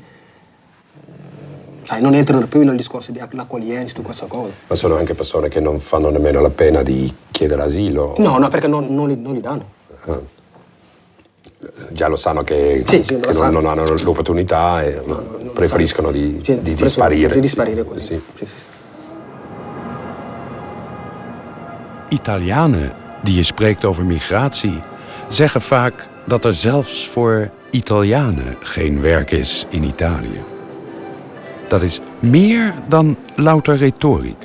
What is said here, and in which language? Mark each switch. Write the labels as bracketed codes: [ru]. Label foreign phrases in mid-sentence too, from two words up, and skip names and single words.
[it] Sai, non entrano più nel discorso di l'accoglienza e tutte queste cose. Ma sono anche persone che non fanno nemmeno la pena di chiedere asilo? No, perché non li danno. Ah. Già lo sanno che non hanno l'opportunità e preferiscono di disparire. Di disparire così. Sì. Sì. [nl] Italianen die je spreekt over migratie zeggen vaak dat er zelfs voor Italianen geen werk is in Italië. Dat is meer dan louter retorica.